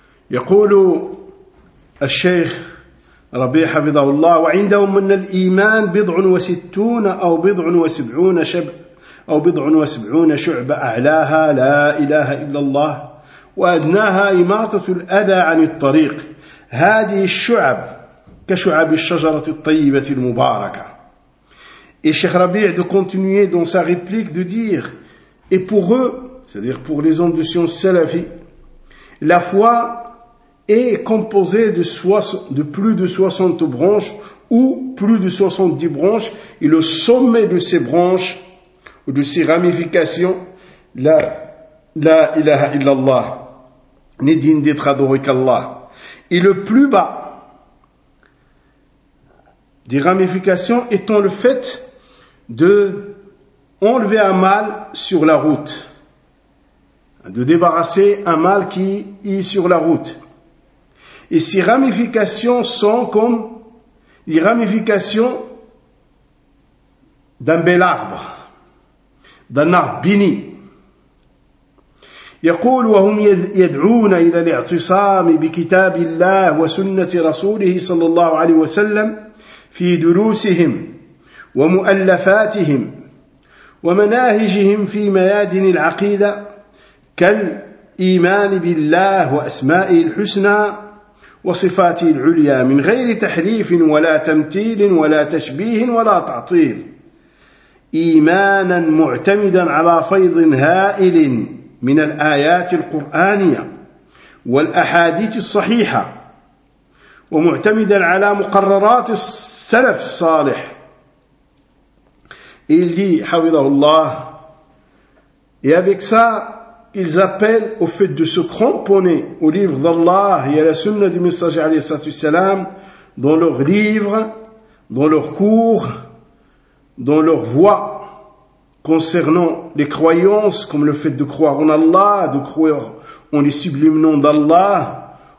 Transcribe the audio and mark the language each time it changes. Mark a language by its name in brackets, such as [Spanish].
[Arabic] يقول الشيخ ربيع حفظه الله: وعندهم من الإيمان بضع وستون أو بضع وسبعون شعب أو بضع وسبعون شعبة أعلاها لا إله إلا الله وأدناها إماطة الأذى عن الطريق. هذه الشعب كشعب الشجرة الطيبة المباركة. [French] Et Cheikh Rabi' de continuer dans sa réplique de dire, et pour eux, c'est-à-dire pour les hommes de science salafi, la foi est composée de plus de 60 branches ou plus de 70 branches, et le sommet de ces branches ou de ces ramifications, [Arabic] la ilaha illallah, [French] n'est digne d'être adoré qu'Allah. Et le plus bas des ramifications étant le fait de enlever un mal sur la route, de débarrasser un mal qui est sur la route. Et ces ramifications sont comme les ramifications d'un bel arbre, d'un arbre béni. [Arabic] يقول وهم يدعون إلى الاعتصام بكتاب الله وسنة رسوله صلى الله عليه وسلم في دروسهم ومؤلفاتهم ومناهجهم في ميادين العقيدة كالإيمان بالله وأسمائه الحسنى وصفاته العليا من غير تحريف ولا تمثيل ولا تشبيه ولا تعطيل إيمانا معتمدا على فيض هائل من الآيات القرآنية والأحاديث الصحيحة ومعتمدا على مقررات السلف الصالح. [French] Il dit, hawidahullah, et avec ça, ils appellent au fait de se cramponner au livre d'Allah et à la sunna du messager alayhi salatu wassalam dans leurs livres, dans leurs cours, dans leurs voies concernant les croyances, comme le fait de croire en Allah, de croire en les sublimes noms d'Allah,